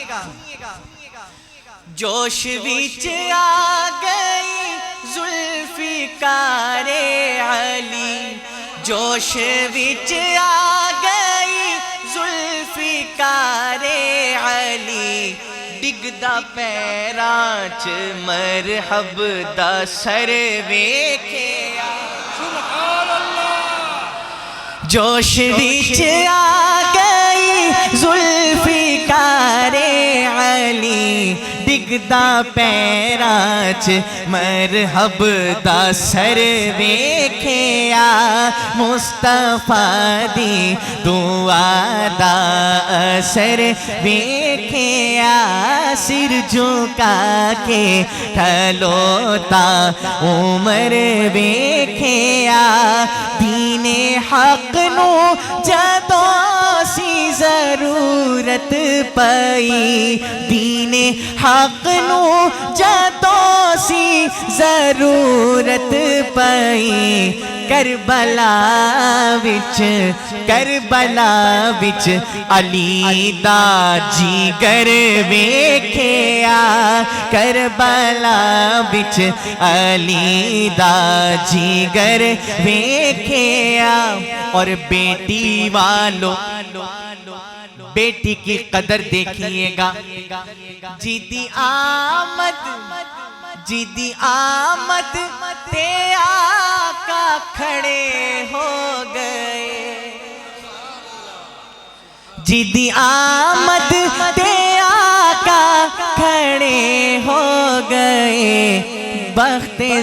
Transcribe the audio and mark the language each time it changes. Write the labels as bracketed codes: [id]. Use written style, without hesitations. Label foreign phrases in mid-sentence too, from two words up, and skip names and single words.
[pa] جوش وچ آ گئی ذوالفقار علی جوش وچ آ گئی ذوالفقار علی ڈگدا پیراں چ مرحب دا سر ویکھیا [ar] سبحان اللہ [pa] جوش وچ آ گئی ذوالفقار علی ڈگدا پیراں چ مرحب دا سر ویکھیا مصطفیٰ دی دعا دا اثر ویکھیا سر جھکا کے کھلوتا عمر ویکھیا دین حق نو جدوں سی ضرورت پئی دین حق نو جدوں سی ضرورت پئی کربلا وچ علی دا جگر ویکھیا کربلا وچ علی دا جگر ویکھیا [ur] اور بیٹی والو بیٹی کی قدر دیکھیے گا [pa] جیدی آمد تے آقا کھڑے ہو گئے جیدی آمد تے آقا کھڑے ہو گئے بخت